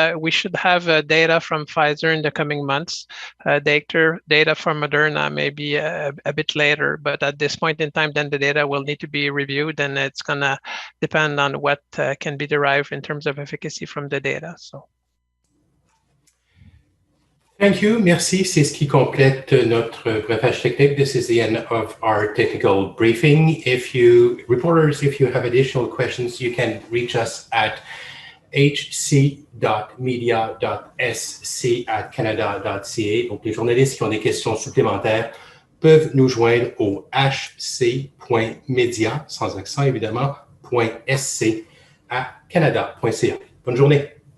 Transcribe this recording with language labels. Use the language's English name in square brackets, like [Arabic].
[English] We should have data from Pfizer in the coming months. Data from Moderna maybe a bit later, but at this point in time, then the data will need to be reviewed, and it's going to depend on what can be derived in terms of efficacy from the data. So. Thank you. [French] Merci. C'est ce qui complète notre briefage technique. [English] This is the end of our technical briefing. Reporters, if you have additional questions, you can reach us at hc.media.sc@canada.ca. [French] Donc, les journalistes qui ont des questions supplémentaires peuvent nous joindre au hc.media, sans accent évidemment, .sc@canada.ca. Bonne journée.